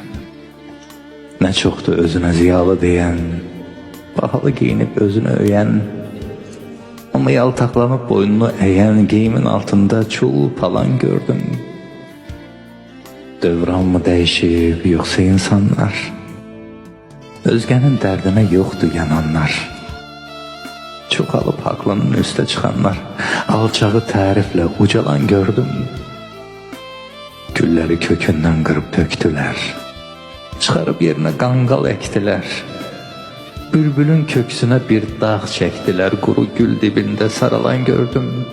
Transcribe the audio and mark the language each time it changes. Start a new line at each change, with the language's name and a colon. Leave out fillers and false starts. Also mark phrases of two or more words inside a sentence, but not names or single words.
Turkish: Ne çoktu özüne ziyalı diyen, pahalı giyinip özünü öyen, ama yaltaklanıp boynunu eğen, giyimin altında çul palan gördüm. Dövran mı değişip yoksa insanlar? Özgenin derdine yoktu yananlar.
Azerbaijani: Çoxalıb haqlının üstə çıxanlar, alçağı təriflə ucalan gördüm. Gülləri kökündən qırıb töktülər, çıxarıb yerinə qanqal əkdilər. Bülbülün köksünə bir dağ çəkdilər, quru gül dibində saralan gördüm.